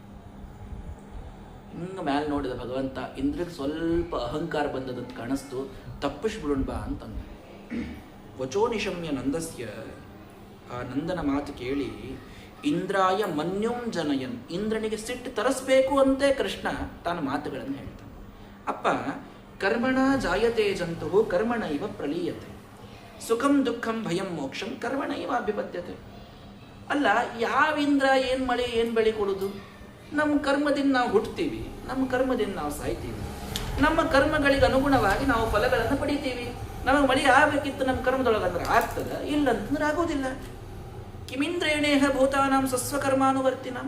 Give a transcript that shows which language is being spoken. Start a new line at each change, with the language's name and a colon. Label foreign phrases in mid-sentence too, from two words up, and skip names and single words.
Kannada: ಹಿಂಗ ಮ್ಯಾಲೆ ನೋಡಿದ ಭಗವಂತ ಇಂದ್ರಿಗೆ ಸ್ವಲ್ಪ ಅಹಂಕಾರ ಬಂದದಂತ ಕಾಣಿಸ್ತು. ತಪ್ಪಿಸ್ಬಿಡೋಣ ಬಾ ಅಂತಂದ.
Sanskrit: ವಚೋ ನಿಶಮ್ಯ ನಂದಸ್ಯ.
Kannada: ಆ ನಂದನ ಮಾತು ಕೇಳಿ
Sanskrit: ಇಂದ್ರಾಯ ಮನ್ಯುಂ ಜನಯನ್.
Kannada: ಇಂದ್ರನಿಗೆ ಸಿಟ್ಟು ತರಿಸ್ಬೇಕು ಅಂತೆ ಕೃಷ್ಣ ತಾನು ಮಾತುಗಳನ್ನು ಹೇಳ್ತಾನೆ. ಅಪ್ಪ,
Sanskrit: ಕರ್ಮಣ ಜಾಯತೆ ಜಂತು ಕರ್ಮಣ ಇವ ಪ್ರಲೀಯತೆ, ಸುಖಂ ದುಃಖಂ ಭಯಂ ಮೋಕ್ಷಂ ಕರ್ಮಣ ಇವ ಅಭಿಪದ್ಯತೆ.
Kannada: ಅಲ್ಲ, ಯಾವ ಇಂದ್ರ ಏನ್ ಮಳೆ ಏನ್ ಬೆಳೆ ಕೊಡುದು? ನಮ್ಮ ಕರ್ಮದಿಂದ ನಾವು ಹುಟ್ಟುತ್ತೀವಿ, ನಮ್ಮ ಕರ್ಮದಿಂದ ನಾವು ಸಾಯ್ತೀವಿ, ನಮ್ಮ ಕರ್ಮಗಳಿಗೆ ಅನುಗುಣವಾಗಿ ನಾವು ಫಲಗಳನ್ನು ಪಡಿತೀವಿ. ನಮಗೆ ಮಳೆ ಆಗಬೇಕಿತ್ತು ನಮ್ಮ ಕರ್ಮದೊಳಗಂದ್ರೆ ಆಗ್ತದ, ಇಲ್ಲಂತಂದ್ರೆ ಆಗೋದಿಲ್ಲ.
Sanskrit: ಕಿಮಿಂದ್ರೇಣೇಹ ಭೂತಾನಾಂ ಸ್ವಸ್ವಕರ್ಮಾನುವರ್ತಿನಾಂ.